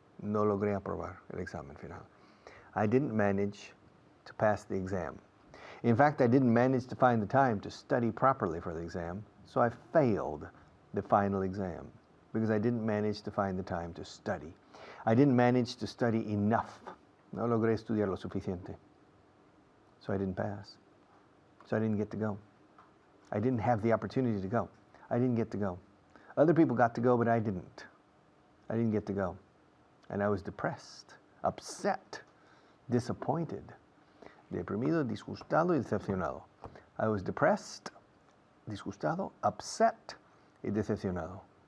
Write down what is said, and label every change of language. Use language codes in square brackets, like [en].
[es] No logré aprobar el examen final. [en] I didn't manage to pass the exam. In fact, I didn't manage to find the time to study properly for the exam, so I failed the final exam because I didn't manage to find the time to study. I didn't manage to study enough. [es] No logré estudiar lo suficiente. [en] So I didn't pass. So I didn't get to go. I didn't have the opportunity to go. I didn't get to go. Other people got to go, but I didn't. I didn't get to go. And I was depressed, upset, disappointed. [es] Deprimido, disgustado y decepcionado. [en] I was depressed, [es] disgustado, upset y decepcionado.